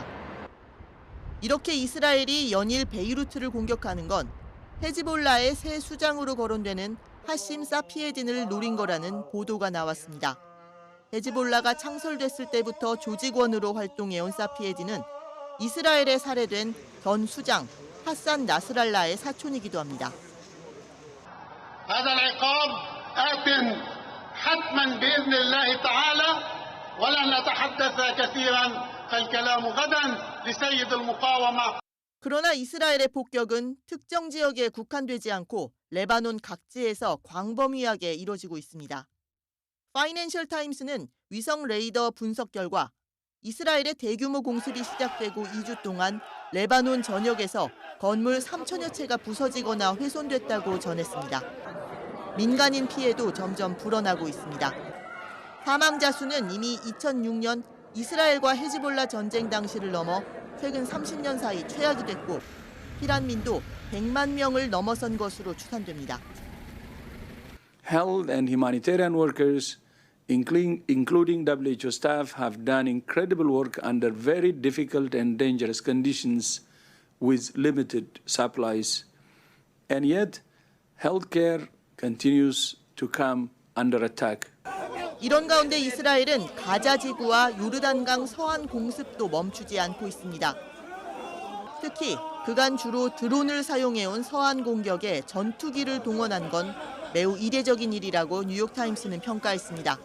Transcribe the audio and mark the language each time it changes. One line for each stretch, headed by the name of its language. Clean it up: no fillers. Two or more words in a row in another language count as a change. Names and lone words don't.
Korean: 이렇게 이스라엘이 연일 베이루트를 공격하는 건 헤즈볼라의 새 수장으로 거론되는 하심 사피에딘을 노린 거라는 보도가 나왔습니다. 헤즈볼라가 창설됐을 때부터 조직원으로 활동해온 사피에딘은 이스라엘에 살해된 전 수장 하산 나스랄라의 사촌이기도 합니다.
Arabic: هذا العقاب آت حتما بإذن الله تعالى ولا نتحدث كثيرا فالكلام غدا لسيد المقاومة.
Korean: 그러나 이스라엘의 폭격은 특정 지역에 국한되지 않고 레바논 각지에서 광범위하게 이뤄지고 있습니다. 파이낸셜 타임스는 위성 레이더 분석 결과 이스라엘의 대규모 공습이 시작되고 2주 동안 레바논 전역에서 건물 3천여 채가 부서지거나 훼손됐다고 전했습니다. 민간인 피해도 점점 불어나고 있습니다. 사망자 수는 이미 2006년 이스라엘과 헤즈볼라 전쟁 당시를 넘어 최근 30년 사이 최악이 됐고 피난민도 100만 명을 넘어선 것으로 추산됩니다.
English: Health and humanitarian workers, including WHO staff, have done incredible work under very difficult and dangerous conditions with limited supplies. And yet, healthcare continues to come under attack.
Korean: 이런 가운데 이스라엘은 가자 지구와 요르단강 서안 공습도 멈추지 않고 있습니다. 특히 그간 주로 드론을 사용해온 서안 공격에 전투기를 동원한 건 매우 이례적인 일이라고 뉴욕타임스는 평가했습니다.